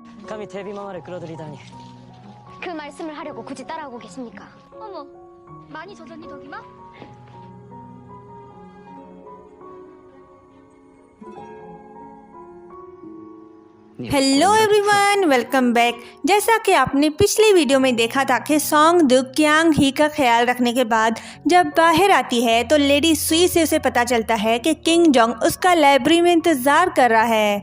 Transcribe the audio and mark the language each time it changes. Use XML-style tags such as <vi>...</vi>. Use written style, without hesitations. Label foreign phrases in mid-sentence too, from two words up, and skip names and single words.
<ko>감히 대비마마를 끌어들이다니. 그 말씀을 하려고 굳이 따라오고 계십니까? 어머, 많이 젖었니 덕이마?</ko> <en>Hello everyone, welcome back.</en> <hi>जैसा कि आपने पिछली वीडियो में देखा था कि सॉन्ग दुक क्यांग ही का ख्याल रखने के बाद जब बाहर आती है तो लेडी सुई से उसे पता चलता है कि किंग जोंग उसका लाइब्रेरी में इंतजार कर रहा है।</hi>